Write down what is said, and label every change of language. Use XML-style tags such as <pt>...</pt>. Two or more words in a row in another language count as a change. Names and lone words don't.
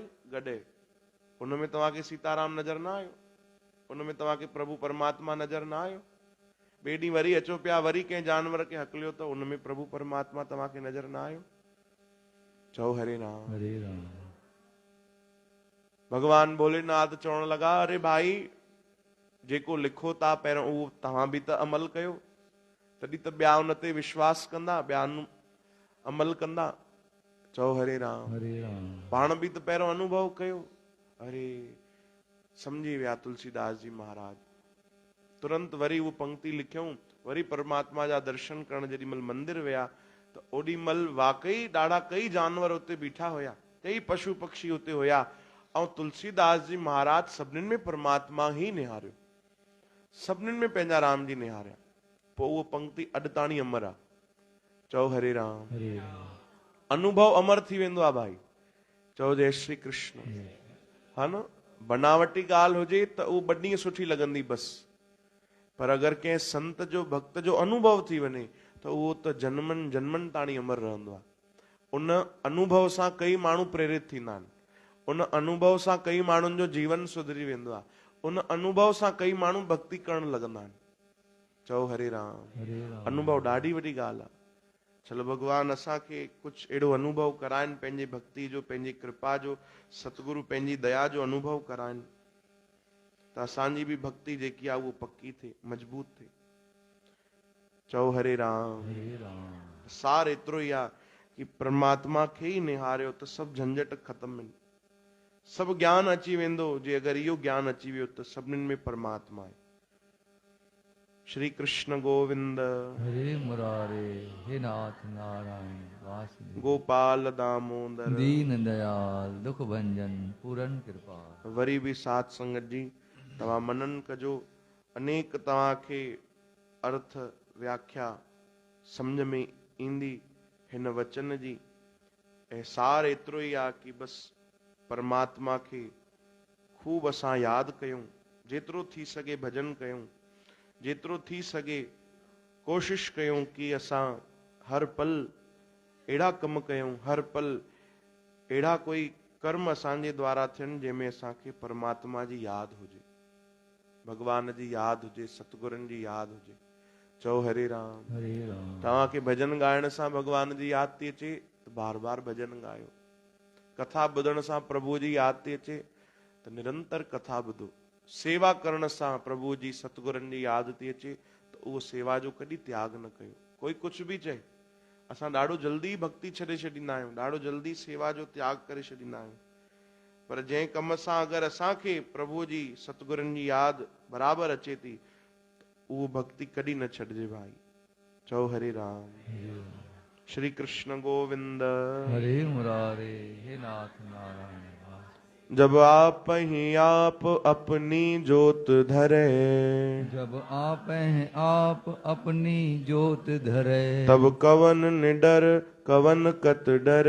<sd>गॾे। उनमें तव्हांखे सीताराम नज़र न आयो, उनमें तव्हांखे प्रभु परमात्मा नज़र न आयो। ॿिए ॾींहुं वरी अचो पिया, वरी कंहिं जानवर खे हकलियो त उनमें प्रभु परमात्मा तव्हांखे नज़र न आयो। चओ हरे राम। हरे राम। भगवान भोलेनाथ चवण लॻा, अरे भाई जेको लिखो था पहिरियों उहो तव्हां बि त अमल कयो, तॾहिं त ॿिया उन ते विश्वास कंदा, ॿिया अमल कंदा। चओ हरे राम। हरे राम। पाण बि त पहिरियों अनुभव कयो। अरे सम्झी विया तुलसीदास जी महाराज, तुरंत वरी उहो पंक्ति लिखियऊं, वरी परमात्मा जा दर्शन करण जेॾी महिल मंदिर विया त ओॾी महिल वाकई ॾाढा कई जानवर उते बीठा हुया, कई पशु पक्षी उते हुया, ऐं तुलसीदास जी महाराज सभिनीनि में परमात्मा ही निहारियो, सभिनीनि में पंहिंजा राम जी निहारिया। पोइ उहो पंक्ति अॼु ताणी अमर आहे। चओ हरे राम। हरे राम। अनुभव अमर थी वेंदो आहे भाई। चओ जय श्री कृष्ण। हा न, बनावटी ॻाल्हि हुजे त उहो ॿ ॾींहं सुठी लॻंदी बसि, पर अगरि कंहिं संत जो भक्त जो अनुभव थी वञे त उहो त जन्मनि जन्मनि ताणी अमर रहंदो आहे। उन अनुभव सां कई माण्हू प्रेरित थींदा आहिनि, उन अनुभव सां कई माण्हुनि जो जीवन सुधरी वेंदो आहे, उन अनुभव सां कई माण्हू भक्ति करण लॻंदा आहिनि। चओ हरे राम। हरे राम। अनुभव ॾाढी वॾी ॻाल्हि आहे। चलो भगवान असांखे कुझु अहिड़ो अनुभव कराइनि, पंहिंजी भक्ति जो, पंहिंजी कृपा जो, सतगुरु पंहिंजी दया जो अनुभव कराइनि, त असांजी बि भक्ति जेकी आहे उहो पक्की थिए, मजबूत थिए। चओ हरे राम। हरे राम। सार एतिरो ई आहे कि परमात्मा खे ई निहारियो त सभु झंझट ख़तम आहिनि, सभु ज्ञान अची वेंदो। जे अगरि इहो ज्ञान अची वियो त सभिनीनि में परमात्मा आहे। श्री कृष्ण गोविंद हरे मुरारे, हे नाथ नारायण वासुदेव, गोपाल दामोदर</sd> <hi>दीन दयाल दुख भंजन पूरन कृपा।</hi> <sd>वरी बि साथ संगत जी तव्हां मनन कजो, अनेक तव्हांखे अर्थ व्याख्या सम्झ में ईंदी हिन वचन जी। ऐं सार एतिरो ई आहे कि बसि परमात्मा खे खूब असां यादि कयूं, जेतिरो थी सघे भजन कयूं, जेतिरो थी सघे कोशिश कयूं कि असां हर पल अहिड़ा कम कयूं, हर पल अहिड़ा कोई कर्म असांजे द्वारा थियनि जंहिंमें असांखे परमात्मा जी यादि हुजे, भगवान जी यादि हुजे, सतगुरनि जी यादि हुजे। चओ हरे राम। हरे राम। तव्हांखे भजन ॻाइण सां भगवान जी यादि थी अचे त बार बार भजन ॻायो, कथा ॿुधण सां प्रभु जी यादि थी अचे त निरंतर कथा ॿुधो। सेवा करण सां प्रभु जी सतगुरनि जी यादि थी अचे त उहो सेवा जो कॾहिं त्याग न कयो। कोई कुझु बि चए, असां ॾाढो जल्दी भक्ति छॾे छॾींदा आहियूं, ॾाढो जल्दी सेवा जो त्याग करे छॾींदा आहियूं, पर जंहिं कम सां अगरि असांखे प्रभु जी सतगुरनि जी यादि बराबरि अचे थी उहो भक्ति कॾहिं न छॾिजे भाई। चओ हरे राम। श्री कृष्ण गोविंद हरे मुरारे, हे नाथ नारायण वास।</sd> <hi>जब आप ही आप अपनी जोत धरे, जब आप हैं आप अपनी जोत धरे, तब कवन निडर कवन कत डरे।</hi>